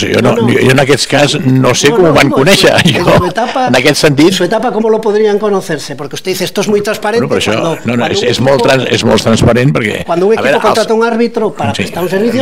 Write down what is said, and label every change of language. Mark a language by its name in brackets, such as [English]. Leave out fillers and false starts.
[Catalan] Jo en aquest cas no sé com ho van conèixer. En aquest sentit... [Spanish] En su etapa, ¿cómo lo podrían conocerse? Porque usted dice, esto es muy transparente. [Catalan] Però això, és molt transparent perquè... [Spanish] Cuando un equipo contrata un árbitro para prestar un servicio...